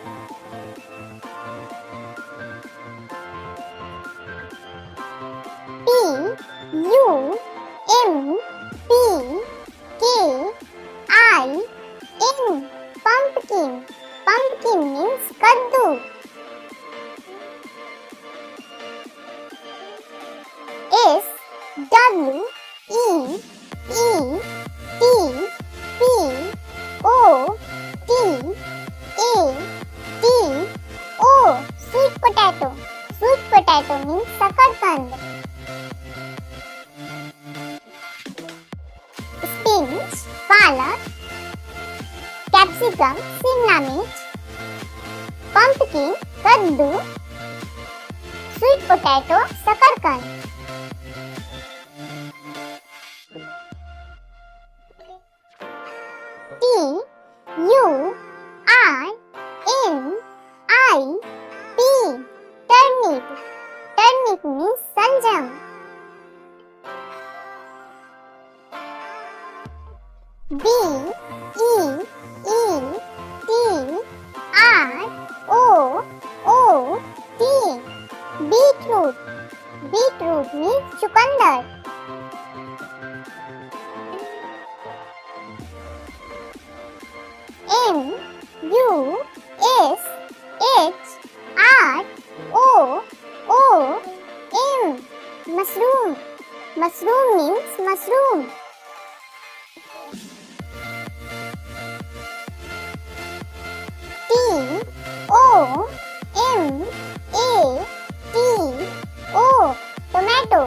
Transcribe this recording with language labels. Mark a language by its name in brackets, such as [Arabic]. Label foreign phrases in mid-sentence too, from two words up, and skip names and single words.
[English] P U M P K I N, pumpkin. Pumpkin means kaddu. S W E E T P O T A T O, sweet potato. Sweet potato means sakarkand. Spinach, palak, capsicum, [Hindi] Shimla mirch, [English] pumpkin, kaddu, sweet potato, sakarkand. T U R N I P, turnip. Turnip means saljam. B E E T R O O T, beetroot. Beetroot means chukandar. M U S H R O O M, mushroom. Mushroom means mushroom. T O M A T O, tomato.